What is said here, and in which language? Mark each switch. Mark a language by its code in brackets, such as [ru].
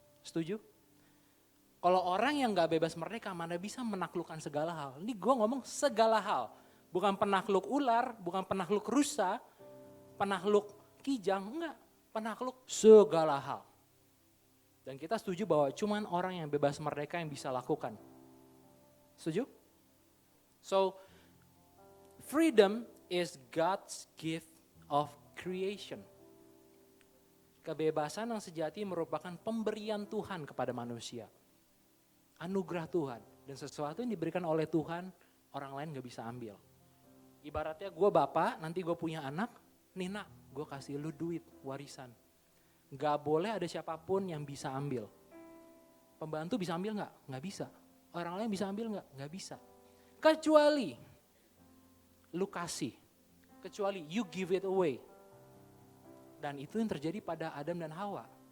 [id] Setuju? Kalau orang yang gak bebas merdeka, mana bisa menaklukkan segala hal. Ini gue ngomong segala hal. Bukan penakluk ular, bukan penakluk rusa, penakluk kijang, enggak. Penakluk segala hal. Dan kita setuju bahwa cuman orang yang bebas merdeka yang bisa lakukan. Setuju? [en] So, freedom is God's gift of creation. [id] Kebebasan yang sejati merupakan pemberian Tuhan kepada manusia. Anugerah Tuhan. Dan sesuatu yang diberikan oleh Tuhan, orang lain gak bisa ambil. Ibaratnya gue bapak, nanti gue punya anak, nih nak, gue kasih lu duit, warisan. Gak boleh ada siapapun yang bisa ambil. Pembantu bisa ambil gak? Gak bisa. Orang lain bisa ambil gak? Gak bisa. Kecuali lu kasih. Kecuali [en] you give it away. [id] Dan itu yang terjadi pada Adam dan Hawa.